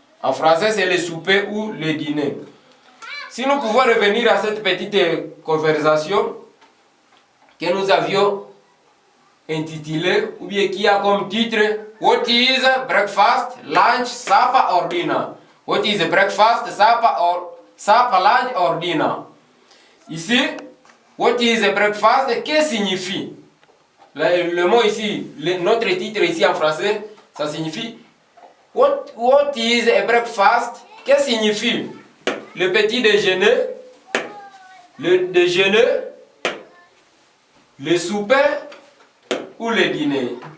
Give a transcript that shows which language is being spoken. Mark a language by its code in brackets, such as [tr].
[fr] En français, c'est le souper ou le dîner. Si nous pouvons revenir à cette petite conversation que nous avions intitulée, ou bien qui a comme titre [en] What is breakfast, lunch, supper or dinner? What is breakfast, supper, lunch or dinner? [fr] Ici, [en] what is breakfast, [fr] que signifie? Le mot ici, notre titre ici en français, ça signifie [en] What is a breakfast? [fr] Que signifie le petit déjeuner, le déjeuner, le souper ou le dîner?